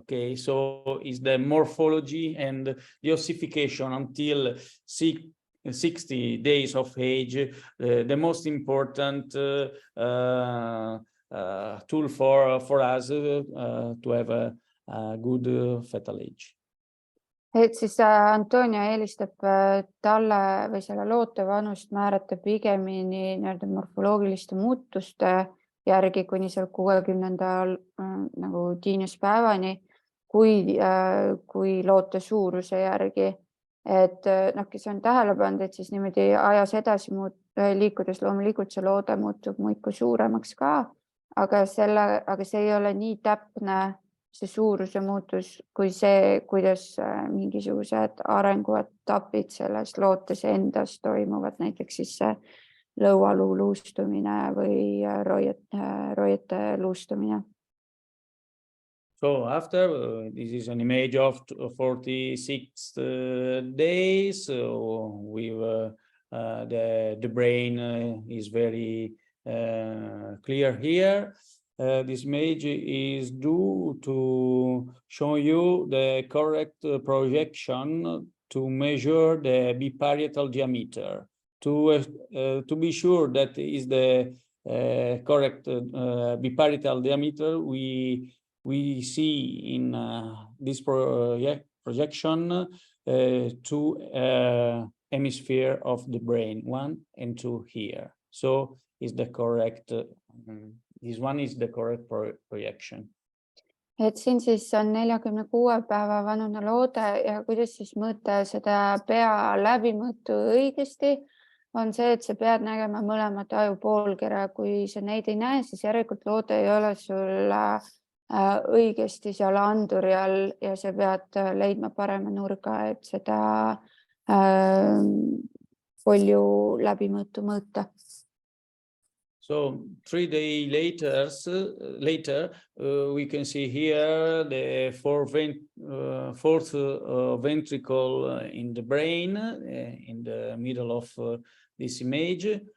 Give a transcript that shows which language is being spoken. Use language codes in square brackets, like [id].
[en] Okay, so is the morphology and the ossification until 60 days of age the most important tool for us to have a good fetal age. [et] Et siis Antonio eelistab talle või selle loote vanust määrata pigemini morfoloogiliste muutuste järgi kuni seal 60. nagu tiinuspäevani, kui loote suuruse järgi. Et kes on tähele pannud, et siis niimoodi ajas edasi liikudes loomulikult see loode muutub muiku suuremaks ka, aga see ei ole nii täpne see suuruse muutus kui see, kuidas mingisugused arenguetapid selles lootes endas toimuvad, näiteks siis see lõualuu luustumine või roiete luustumine. [en] So after this is an image of 46 days with the brain is very clear here. this image is due to show you the correct projection to measure the biparietal diameter. To be sure that is the correct biparietal diameter, we see in this projection two hemisphere of the brain, 1 and 2 here. So is the correct, this one is the correct projection. [et] Et siin siis on 46 päeva vanune loode ja kuidas siis mõõta seda pea läbimõõtu õigesti, on see, et sa pead nägema mõlemat aju poolkera. Kui sa neid ei näe, siis järelikult loode ei ole sul õigesti seal anduri all ja sa pead leidma parema nurga, et seda kolju läbimõõtu mõõta. [en] So 3 days later, we can see here the fourth ventricle in the brain, in the middle of this image.